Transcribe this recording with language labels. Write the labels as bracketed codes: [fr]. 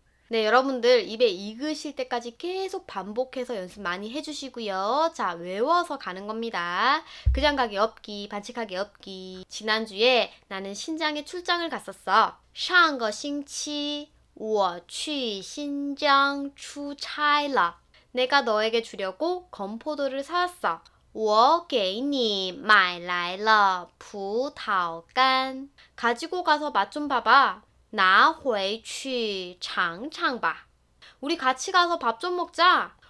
[ko] 네, 여러분들 입에 익으실 때까지 계속 반복해서 연습 많이 해주시고요. 자, 외워서 가는 겁니다. 그냥 가기 없기, 반칙하기 없기. 지난주에 나는 신장에 출장을 갔었어. [zh] 上个星期我去新疆出差了. [ko] 내가 너에게 주려고 건포도를 사왔어. [zh] 我给你买来了葡萄干. [ko] 가지고 가서 맛 좀 봐봐. [zh] 拿回去尝尝吧. [ko] 우리 같이 가서 밥 좀 먹자.